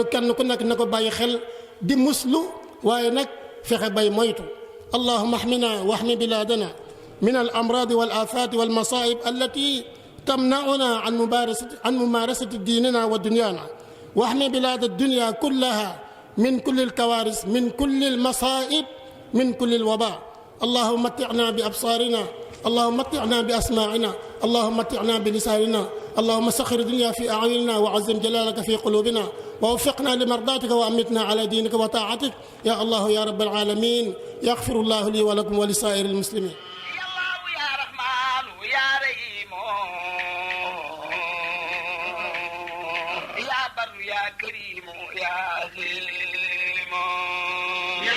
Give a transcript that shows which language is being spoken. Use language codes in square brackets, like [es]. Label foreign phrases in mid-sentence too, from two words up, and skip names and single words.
[wo] kenn ku nekk na ko bàyyi xel di muslu waaye nag fexe bay moytu [ar] اللهم احمنا واحم بلادنا من ال الأمراض والآفات والمصائب التي تمنعنا عن ممارسة ديننا ودنيانا واحم بلاد الدنيا كلها من كل الكوارث من كل المصائب من كل الوباء اللهم متعنا بأبصارنا اللهم متعنا بأسماعنا اللهم متعنا بلساننا اللهم سخر الدنيا في أعيننا وعزم جلالك في قلوبنا ووفقنا لمرضاتك وأمتنا على دينك وطاعتك يا الله يا رب العالمين يغفر الله لي ولكم ولسائر المسلمين يا الله يا رحمن يا رحيم يا بر يا كريم يا عظيم